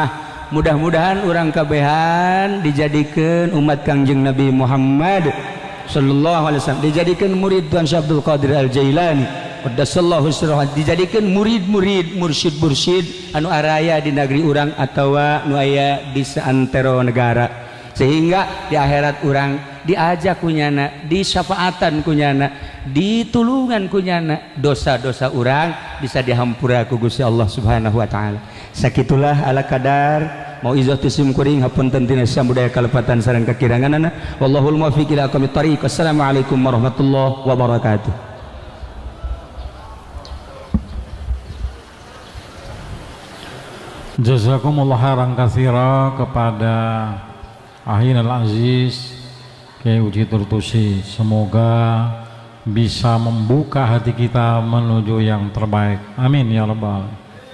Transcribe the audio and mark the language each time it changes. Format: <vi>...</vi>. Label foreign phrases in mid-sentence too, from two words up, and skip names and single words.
<su>Mudah-mudahan urang kabehan dijadikeun umat Kangjeng Nabi Muhammad</su> <ar>صلى الله عليه وسلم,</ar> <su>dijadikeun murid Tuhan Syekh Abdul Qadir Al-Jailani</su> <ar>قدس الله سره,</ar> <su>dijadikan murid-murid mursyid-mursyid anu araya di negeri urang atawa nu aya di seantero negara, sehingga di akhirat urang diajak kunyana, disyafaatan kunyana, ditulungan kunyana, dosa-dosa urang bisa dihampura ku Gusti Allah</su> <ar>سبحانه وتعالى.</ar> <su>Sakitulah ala kadar mau izatu sim kuring hapunten tina samudaya kalepatan sareng kakiranganana.</su> <ar>والله الموفق إلى أقوم الطريق. السلام عليكم ورحمة الله وبركاته. جزاكم الله خيرا كثيرا</ar> <id>kepada Ahin Al-Aziz Kyai Uji Turtusi. Semoga bisa membuka hati kita menuju yang terbaik.</id> <ar>آمين يا رب العالمين.</ar>